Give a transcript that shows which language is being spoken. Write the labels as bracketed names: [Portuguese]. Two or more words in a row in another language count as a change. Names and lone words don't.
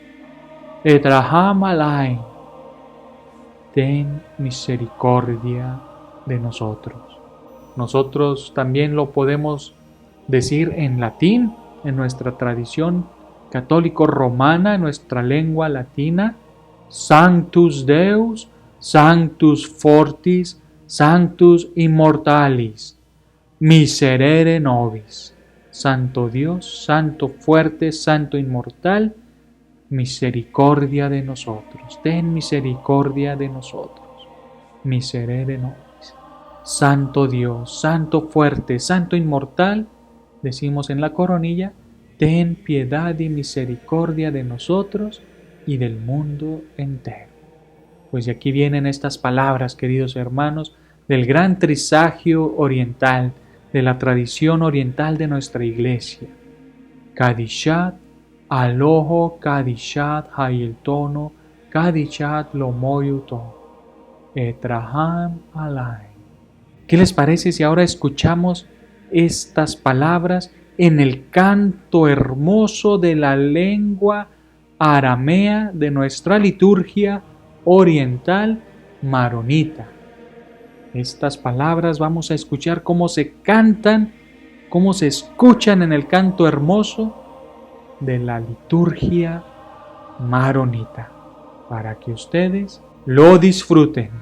[Classical Syriac] ܐܬܪܚܡ ܥܠܝܢ, [Spanish] ten misericordia de nosotros. Nosotros también lo podemos decir en latín, en nuestra tradición católico-romana, en nuestra lengua latina: [Latin] Sanctus Deus, Sanctus fortis, Sanctus immortalis, miserere nobis. [Spanish] Santo Dios, Santo fuerte, Santo inmortal, misericordia de nosotros. Ten misericordia de nosotros. [Latin] Miserere nobis. [Spanish] Santo Dios, Santo fuerte, Santo inmortal, decimos en la coronilla: ten piedad y misericordia de nosotros y del mundo entero. Pues de aquí vienen estas palabras, queridos hermanos, del gran trisagio oriental, de la tradición oriental de nuestra iglesia. [Classical Syriac] ܩܕܝܫܬ ܐܠܗܐ ܩܕܝܫܬ ܚܝܠܬܢܐ ܩܕܝܫܬ ܠܐ ܡܝܘܬܐ ܐܬܪܚܡ ܥܠܝܢ. [Spanish] ¿Qué les parece si ahora escuchamos estas palabras en el canto hermoso de la lengua aramea de nuestra liturgia oriental maronita? Estas palabras vamos a escuchar cómo se cantan, cómo se escuchan en el canto hermoso de la liturgia maronita, para que ustedes lo disfruten.